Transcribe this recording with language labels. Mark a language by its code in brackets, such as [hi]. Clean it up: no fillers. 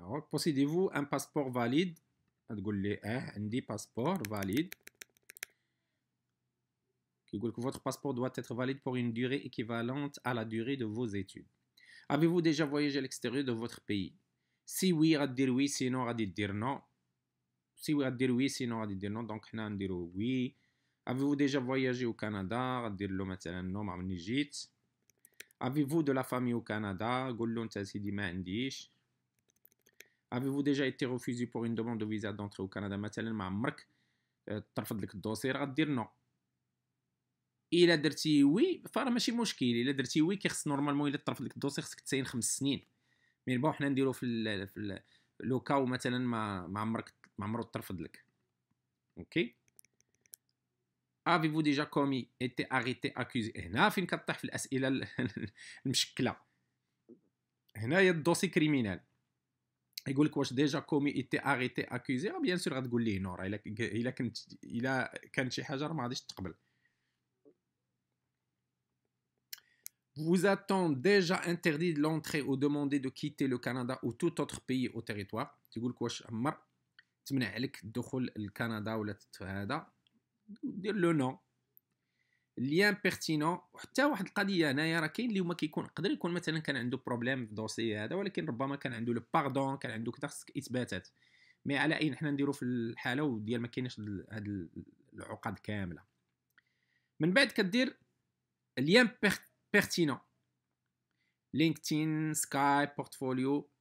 [fr] possédez-vous un passeport valide؟ [ar] تقول لي عندي باسبور [fr] valide. [ar] كيقول لك [fr] votre passeport doit être valide pour une durée équivalente à la durée de vos études. Avez-vous déjà voyagé à l'extérieur de votre pays? Si oui [ar] غدير [fr] oui, sinon [ar] غادي دير [fr] non. Si oui [ar] غدير [fr] oui, sinon [ar] غادي دير [fr] non. [ar] دونك حنا نديرو [fr] oui. Avez-vous déjà voyagé au Canada؟ [ar] غدير له مثلا non ما عمرني جيت. [fr] Avez-vous de la famille au Canada؟ [ar] قول له انت سيدي ما عنديش. [fr] Avez-vous déjà été refusé pour une demande de visa d'entrée au Canada؟ [ar] مثلا ما عمرك ترفض لك الدوسير غدير نو. الا درتي وي فراه ماشي مشكل. الا درتي وي كيخص نورمالمون الا ترفض لك الدوسير خصك تساين 5 سنين. مي بون حنا نديرو في لو كاو مثلا ما عمرو ترفض لك. اوكي. [fr] Avez-vous déjà commis été arrêté accusé؟ [ar] هنا فين كطيح في الاسئله المشكله. هنايا الدوسي كريمينال يقول لك واش ديجا كومي ايتي اريتي اكوزي؟ بيان سور غتقول ليه نور. الا كانت شي حاجه راه ما غاديش تقبل. [fr] vous a-t-on déjà interdit de l'entrée ou demandé de quitter le Canada ou tout autre pays au territoire؟ [ar] تقول لك واش عمر تمنع عليك الدخول لكندا ولا هذا، دير لو نو. [fr] ليان بيرتينون. [ar] وحتى واحد القضيه هنايا راه كاين اللي هما يقدر يكون مثلا كان عنده بروبليم في الدوسي هذا، ولكن ربما كان عنده لو باردون، كان عنده كذا، خصك اثباتات. مي على اي حنا نديرو في الحاله وديال ما كاينش هاد العقد كامله. من بعد كدير ليان بيرتينون، لينكدين، سكاي، بورتفوليو.